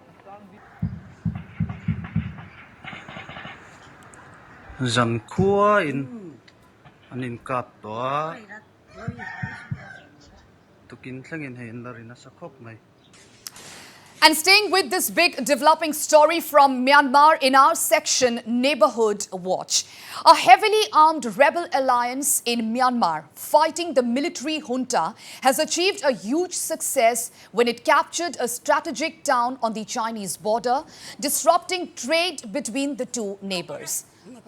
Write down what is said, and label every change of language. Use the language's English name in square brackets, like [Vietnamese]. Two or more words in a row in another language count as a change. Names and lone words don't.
[Mizo] Zan khua in anin kap toa tukin tlangin hay andarin sa Khawmai. [English] And staying with this big developing story from Myanmar in our section Neighborhood Watch. A heavily armed rebel alliance in Myanmar fighting the military junta has achieved a huge success when it captured a strategic town on the Chinese border, disrupting trade between the two neighbors.